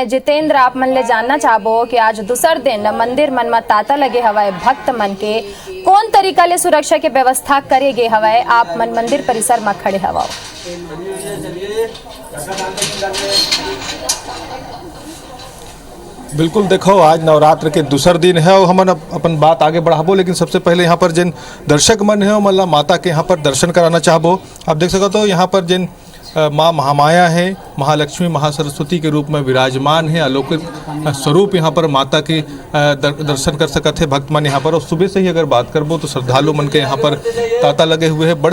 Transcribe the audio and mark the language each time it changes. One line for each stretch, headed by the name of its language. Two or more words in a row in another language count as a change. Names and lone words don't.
Chhattisgarhi: जितेंद्र, आप मन ले जानना चाहबो कि आज दूसर दिन मंदिर मन में ताता लगे हवाए, भक्त मन के कौन तरीका ले सुरक्षा के व्यवस्था करे गे हवाए? आप मन मंदिर परिसर में खड़े हवाओ। बिल्कुल, देखो आज नवरात्र के दूसर दिन है और हमन अपन बात आगे बढ़ाबो, लेकिन सबसे पहले यहाँ पर जिन दर्शक मन है मतलब माता के यहाँ पर दर्शन कराना चाहबो। आप देख सको तो यहाँ पर जिन माँ महामाया है, महालक्ष्मी महासरस्वती के रूप में विराजमान है, अलौकिक स्वरूप यहाँ पर माता के दर्शन कर सकते हैं भक्त मन यहाँ पर। और सुबह से ही अगर बात करबो तो श्रद्धालु मन के यहाँ पर तांता लगे हुए हैं।